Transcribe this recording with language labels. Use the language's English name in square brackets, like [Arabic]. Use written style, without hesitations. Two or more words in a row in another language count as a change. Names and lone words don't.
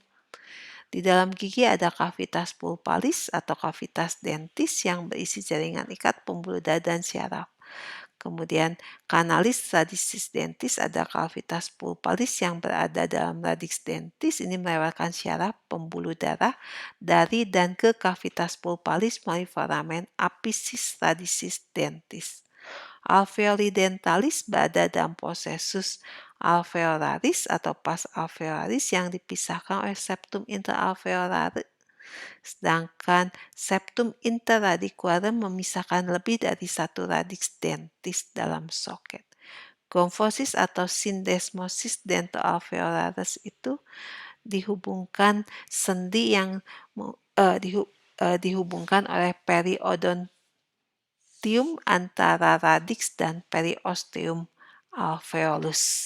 [Indonesian] Di dalam gigi ada [Latin] kavitas pulpalis [Indonesian] atau [Latin] kavitas dentis [Indonesian] yang berisi jaringan ikat pembuluh darah dan syaraf. Kemudian [Latin] kanalis radicis dentis [Indonesian] ada [Latin] kavitas pulpalis [Indonesian] yang berada dalam [Latin] radix dentis, [Indonesian] ini melewatkan syaraf pembuluh darah dari dan ke [Latin] kavitas pulpalis [Indonesian] melalui [Latin] foramen apicis radicis dentis. Alveoli dentalis [Indonesian] berada dalam [Latin] prosesus alveolaris [Indonesian] atau [Latin] pas alveolaris [Indonesian] yang dipisahkan oleh [Latin] septum interalveolaris. [Indonesian] Sedangkan [Latin] septum interradicularum [Indonesian] memisahkan lebih dari satu [Latin] radix dentis [Indonesian] dalam soket. Gomfosis atau [Latin] syndesmosis dentoalveolaris [Indonesian] itu dihubungkan sendi yang dihubungkan oleh periodontium antara radix dan [Latin] periosteum alveolus.